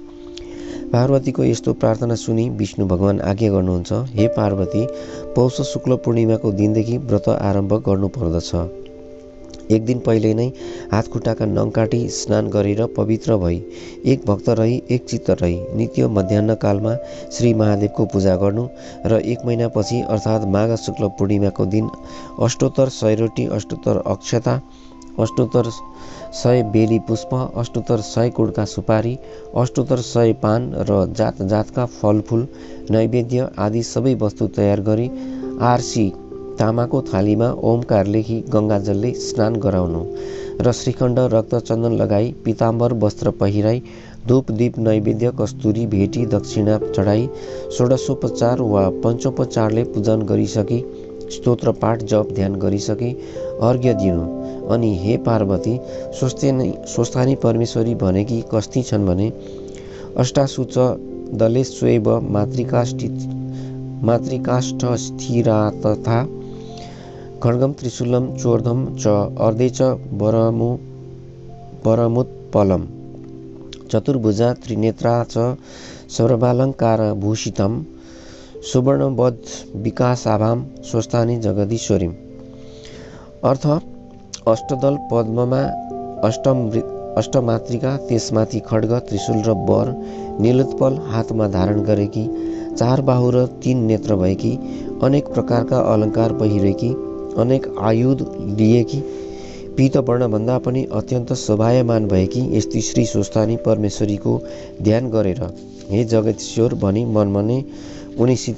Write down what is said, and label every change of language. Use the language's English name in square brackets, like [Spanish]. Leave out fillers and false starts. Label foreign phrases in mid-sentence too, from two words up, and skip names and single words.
[Nepali] पार्वतीको यस्तो प्रार्थना सुनि विष्णु भगवान आज्ञा गर्नुहुन्छ, हे पार्वती, पौष शुक्ल पूर्णिमाको दिनदेखि व्रत आरम्भ गर्नुपर्दछ। एक दिन पहिले नै हात खुट्टाका नङ काटी स्नान गरेर पवित्र भई एक भक्त रही एक चित्त रही नित्य मध्याह्न कालमा श्री महादेवको पूजा गर्नु र एक महिनापछि अर्थात् माघ शुक्ल पूर्णिमाको दिन अष्टोत्तर 100 रोटी, अष्टोत्तर अक्षता, अष्टोत्तर 100 बेली पुष्प, अष्टोत्तर 100 कुडका सुपारी, अष्टोत्तर 100 पान र जात जातका फलफुल नैवेद्य आदि सबै वस्तु तयार गरी आरसी तामाको थालीमा ओमकार लेखी गङ्गाजलले स्नान गराउनु र श्रीखण्ड रक्त चन्दन लगाई पीताम्बर वस्त्र पहिराई धूप दीप नैवेद्य कस्तुरी भेटी दक्षिणा चढाई षोडशोपचार वा पञ्चोपचारले पूजन गरिसकी स्तोत्र पाठ जप ध्यान गरिसकी अर्घ्य दिनु अनि हे पार्वती, स्वस्थानी परमेश्वरी भनेकी कस्ती छन् भने [Sanskrit] अष्टाशुच दलेस्वेव मातृकाष्ठ स्थिरा तथा खड्गम त्रिशूलम चोर्धम च अर्धे च परमुत्पलम चतुर्भुजा त्रिनेत्रा च सर्वालङ्कार भूषितम सुवर्णवद् विकासाभाम स्वस्थानी जगदीश्वरीम। [Nepali] अर्थ, अष्टदल पद्ममा अष्टमातृका, त्यसमाथि खड्ग त्रिशूल र वर, नीलोत्पल हातमा धारण गरेकी, 4 बाहु र 3 नेत्र भएकी, अनेक प्रकारका अलङ्कार पहिरेकी, अनेक आयुध लिएकी, पीतवर्णभन्दा पनि अत्यन्त शोभायमान भएकी यस्ती श्री स्वस्थानी परमेश्वरीको ध्यान गरेर हे जगदीश्वर भनी मनमने उनीसित